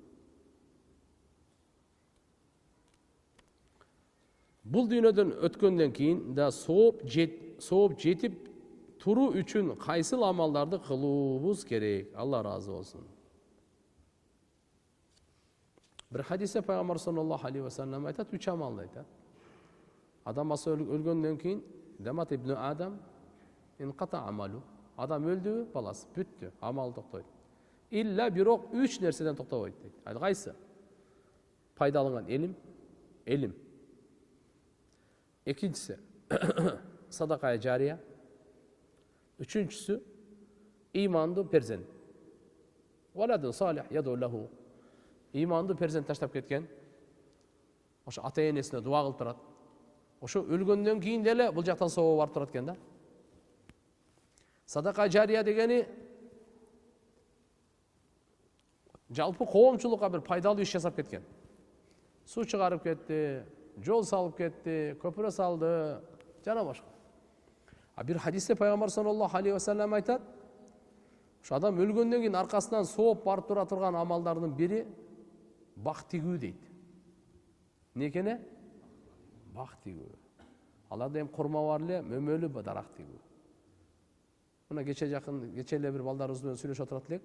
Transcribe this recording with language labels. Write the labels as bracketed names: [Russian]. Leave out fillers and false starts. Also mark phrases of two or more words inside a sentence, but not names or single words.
[Kyrgyz] Бул дүйнөдөн өткөндөн кийин да сооп жетип туруу үчүн кайсыл амалдарды кылуубуз керек? Алла разы болсун. Бир хадисте пайгамбар [Arabic] صلى الله عليه وسلم [Kyrgyz] айтат, 3 амалды айтат. Адам басы өлгөндөн кийин [Arabic] دامات ابن آدم انقطع عمله. [Kyrgyz] Адам өлдү, баласы бүттү, амал токтойт. Илля бирок 3 нерседен токтобойт дейт. Ал кайсы? Пайдаланган элим. Экинчиси [Arabic] صدقة جارية. [Kyrgyz] Үчүнчүсү имандуу перзент. [Arabic] ولد صالح يدعو له. [Kyrgyz] Имандуу перзент таштап кеткен. Ошо ата-энесине дуа кылып турат. Ошо өлгөндөн кийин деле бул жактан соо барып турат экен да. Садака жария дегени жалпы коомчулукка бир пайдалуу иш жасап кеткен. Суу чыгарып кетти, жол салып кетти, көпүрө салды, жана башка. Бир хадисте пайгамбар [Arabic] صلى الله عليه وسلم [Kyrgyz] айтат, ошо адам өлгөндөн кийин аркасынан сооп барып тура турган амалдардын бири бак тигүү дейт. Эмне экени? Бак тигүү. Аларда эми курма бар эле, мөмөлүү дарак тигүү. Мына кече эле бир балдарыбыз менен сүйлөшүп отурат элек.